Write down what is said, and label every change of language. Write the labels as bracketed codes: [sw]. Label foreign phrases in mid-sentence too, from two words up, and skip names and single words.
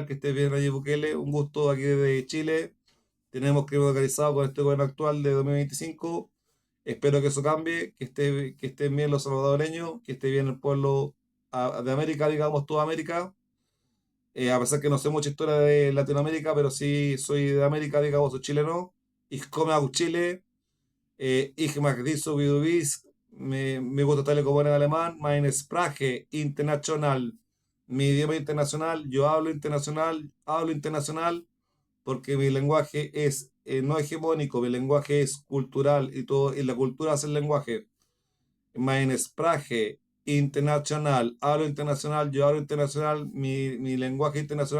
[es] Que esté bien Nayib Bukele, un gusto aquí desde Chile. Tenemos que organizado con este gobierno actual de 2025. Espero que eso cambie, que estén bien los salvadoreños, que esté bien el pueblo de América, digamos, toda América. A pesar que no sé mucha historia de Latinoamérica, pero sí soy de América, digamos, soy chileno. [de] Ich komme aus Chile, ich mag dich so wie du bist, [es] me gusta tal y como en alemán, [de] meine Sprache international, [es] mi idioma internacional, yo hablo internacional, porque mi lenguaje es no hegemónico, mi lenguaje es cultural, y todo, y la cultura es el lenguaje. [de] Meine Sprache [es] internacional, hablo internacional, yo hablo internacional, mi lenguaje internacional, porque aporta cultura.